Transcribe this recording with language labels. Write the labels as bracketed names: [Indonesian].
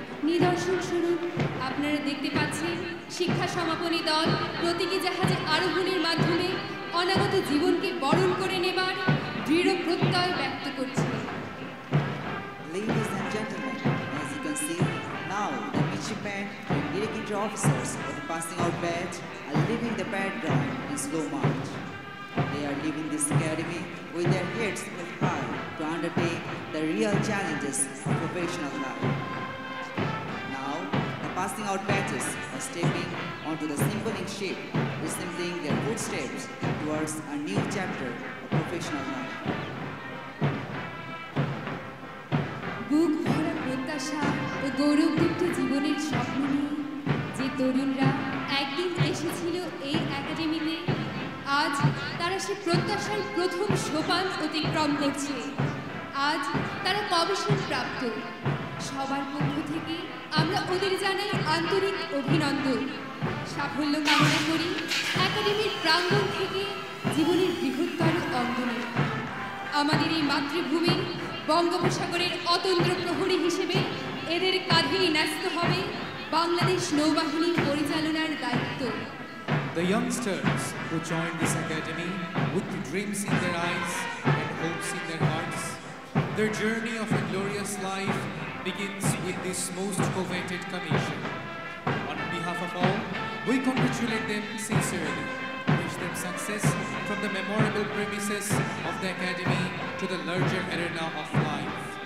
[Bangla] নিদর্শন স্বরূপ আপনারা দেখতে পাচ্ছেন শিক্ষা সমাপনী দল প্রতীকী জাহাজে আরোহণের মাধ্যমে অনাগত জীবনকে বরণ করে নেবার দৃঢ় প্রত্যয় ব্যক্ত করছে। [English] Ladies and gentlemen, as you can see, now the midshipmen and direct entry officers of the passing out batch are leaving the parade ground in slow march. They are leaving this academy with their heads held high to undertake the real challenges of professional life. Now, the passing out batches are stepping onto the simpling ship, resembling their footsteps towards a new chapter of professional life. [Bangla] বুক ভরা প্রত্যাশা ও গৌরবদীপ্ত জীবনের স্বপ্ন নিয়ে যে তরুণরা একদিন এসেছিল এই একাডেমিতে, আজ তারা সে প্রত্যাশার প্রথম সোপান অতিক্রম করছে। আজ তারা কমিশন প্রাপ্ত। সবার পক্ষ থেকে আমরা ওদের জানাই আন্তরিক অভিনন্দন। সাফল্য কামনা করি একাডেমির প্রাঙ্গণ থেকে জীবনের বৃহত্তর অঙ্গনে। আমাদের এই মাতৃভূমির বঙ্গোপসাগরের অতন্ত্র প্রহরী হিসেবে এদের কাঁধেই ন্যস্ত হবে বাংলাদেশ নৌবাহিনীর পরিচালনার দায়িত্ব। [English] The youngsters who join this academy with dreams in their eyes and hopes in their hearts, their journey of a glorious life begins with this most coveted commission. On behalf of all, we congratulate them sincerely, wish them success from the memorable premises of the academy to the larger arena of life.